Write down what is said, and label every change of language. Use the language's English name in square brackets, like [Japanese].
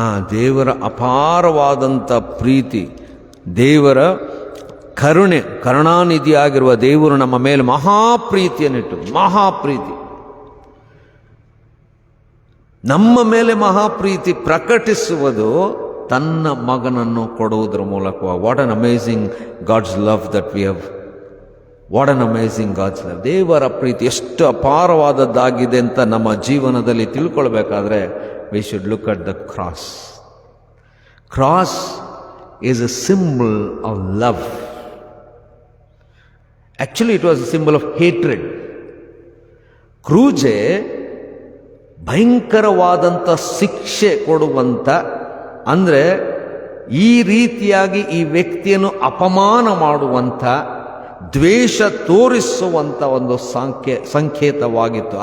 [Kannada] ದೇವರ ಅಪಾರವಾದಂಥ ಪ್ರೀತಿ, ದೇವರ ಕರುಣೆ, ಕರುಣಾನಿಧಿಯಾಗಿರುವ ದೇವರು ನಮ್ಮ ಮೇಲೆ ಮಹಾಪ್ರೀತಿಯನ್ನಿಟ್ಟು, ಮಹಾಪ್ರೀತಿ ನಮ್ಮ ಮೇಲೆ ಮಹಾಪ್ರೀತಿ ಪ್ರಕಟಿಸುವುದು ತನ್ನ ಮಗನನ್ನು ಕೊಡುವುದರ ಮೂಲಕ. [English] What an amazing God's love that we have. What an amazing God's love. [Kannada] ದೇವರ ಪ್ರೀತಿ ಎಷ್ಟು ಅಪಾರವಾದದ್ದಾಗಿದೆ ಅಂತ ನಮ್ಮ ಜೀವನದಲ್ಲಿ ತಿಳ್ಕೊಳ್ಬೇಕಾದ್ರೆ [English] we should look at the cross. Cross is a symbol of love. Actually it was a symbol of hatred. [Kannada] ಕ್ರೂಜೆ ಭಯಂಕರವಾದಂಥ ಶಿಕ್ಷೆ ಕೊಡುವಂಥ, ಅಂದರೆ ಈ ರೀತಿಯಾಗಿ ಈ ವ್ಯಕ್ತಿಯನ್ನು ಅಪಮಾನ ಮಾಡುವಂಥ, ದ್ವೇಷ ತೋರಿಸುವಂಥ ಒಂದು ಸಂಕೇತವಾಗಿತ್ತು.